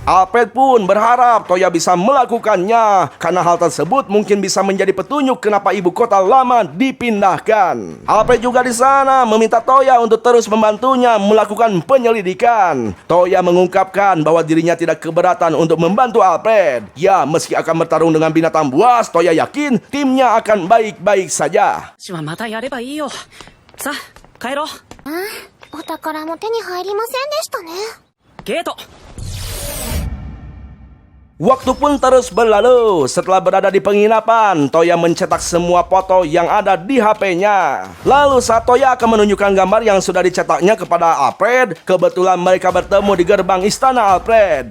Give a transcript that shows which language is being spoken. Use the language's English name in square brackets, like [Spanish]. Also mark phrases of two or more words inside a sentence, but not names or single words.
[Indonesian] Alfred pun berharap Toya bisa melakukannya karena hal tersebut mungkin bisa menjadi petunjuk kenapa ibu kota lama dipindahkan. Alfred juga di sana meminta Toya untuk terus membantunya melakukan penyelidikan. Toya mengungkapkan bahwa dirinya tidak keberatan untuk membantu Alfred. Ya, meski akan bertarung dengan binatang buas, Toya yakin timnya akan baik-baik saja. [Japanese] 私はまたやればいいよ。さあ、帰ろう。お宝も手に入りませんでしたね。ゲート。 [Indonesian] Waktu pun terus berlalu. Setelah berada di penginapan, Toya mencetak semua foto yang ada di HP-nya. Lalu saat Toya akan menunjukkan gambar yang sudah dicetaknya kepada Alfred, kebetulan mereka bertemu di gerbang istana Alfred.